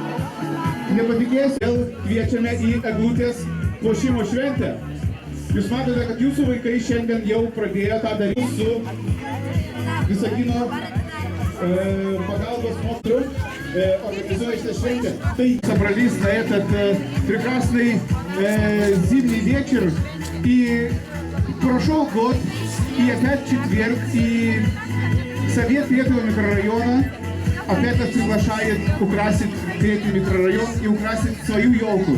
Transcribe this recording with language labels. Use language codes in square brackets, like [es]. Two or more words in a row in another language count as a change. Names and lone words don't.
[lt] Nepatikėsiu, kviečiame į eglutės puošimo šventę. Jūs matote, kad jūsų vaikai šiandien jau pradėjo tą daryti su Visagino pagalbos mokytoju, организуя šitą šventę. [ru] Tai собрались на этот прекрасный зимний вечер. И прошел год, и опять четверг, и Совет третьего микрорайона опять нас приглашает украсить третий микрорайон и украсить свою елку.